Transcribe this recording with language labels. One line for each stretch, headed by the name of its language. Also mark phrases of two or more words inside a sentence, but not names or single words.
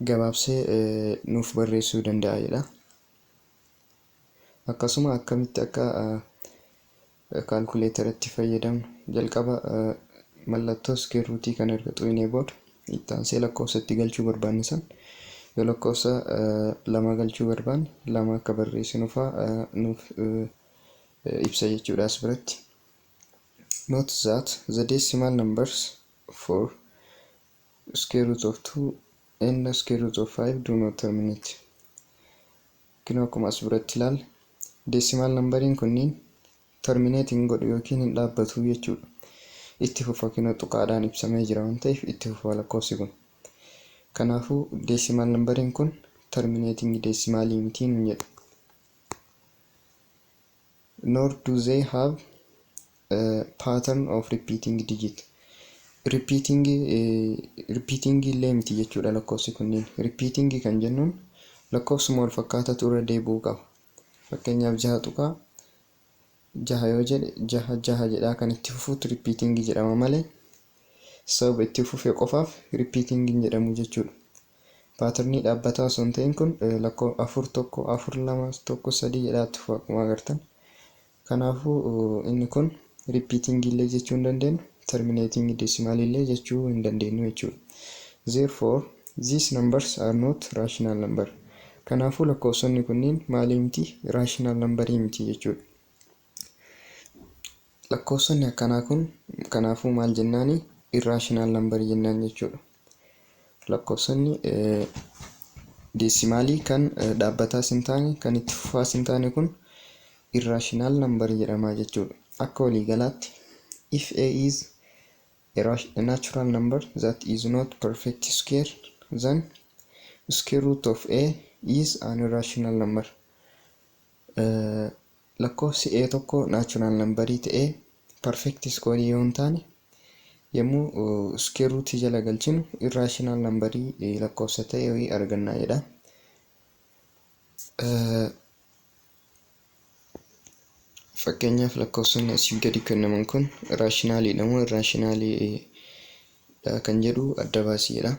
Oromo: gabaabsee nuuf barreessuu danda'a jedha. Akkasuma akkamitti akka kaalkuleetaratti fayyadamnu jalqaba mallattoo
English: square root
Oromo: kan erga xuqnee booda itti aansee lakkoofsatti galchuu barbaanne san yoo lakkoofsa 2 galchuu barbaanne 2 akka barreessinu fa'aa nuuf ibsa jechuudha as biratti.
English: Note that the decimal numbers for square root of 2 and square root of 5 do not terminate.
Oromo: Kino akkuma as biratti ilaalle
English: decimal numberiin
Oromo: kunniin terminating godhu yookiin hin dhaabbatu jechuudha. Itti fufa kino tuqaadhaan ibsamee jira waan ta'eef itti fufa lakkoofsi kun. Kanaafuu
English: decimal numberiin
Oromo: kun terminating decimalii miti hin jedhu.
English: Nor do they have a pattern of repeating digit.
Oromo: Repeating illee miti jechuudha lakkoofsi kunniin. Repeating kan jennuun lakkoofsuma wal fakkaatatu irra deebi'uu qaba. Fakkeenyaaf 6 tuqaa 6 yoo jedhe 6 jedhaa kan itti fufuutu repeating jedhama malee sababa itti fufee qofaaf repeating hin jedhamu jechuudha. Paaternii dhaabbataa osoo hin ta'in kun lakkoofsa 4 1 4 2 1 3 jedhaatti fufa akkuma agartan. Kanaafuu inni kun repeating illee jechuu hin dandeenyu, terminating decimal illee jechuu hin dandeenyu jechuudha.
English: Therefore, these numbers are not rational number.
Oromo: Kanaafuu lakkoofsonni kunniin maalii miti?
English: Rational numberii
Oromo: miti jechuudha. Lakkoofsonni akkanaa kun kanaafuu maal jennaani?
English: Irrational number
Oromo: jennaan jechuudha. Lakkoofsonni decimalii kan dhaabbataas hin taane kan itti fufaas hin taane kun
English: irrational number
Oromo: jedhama jechuudha. Akka waliigalaatti
English: if a is a natural number that is not perfect square, then square root of a is an irrational number.
Oromo: Lakkoofsi a tokko
English: natural numberii
Oromo: ta'ee
English: perfect square
Oromo: yoo hin taane yommuu
English: square root
Oromo: jala galchinu
English: irrational numberii
Oromo: lakkoofsa ta'e arganna jedha. Fakkeenyaaf lakkoofsonni asii gadi kennaman kun raashinaaliidha moo irraashinaali kan jedhu adda baasiidha.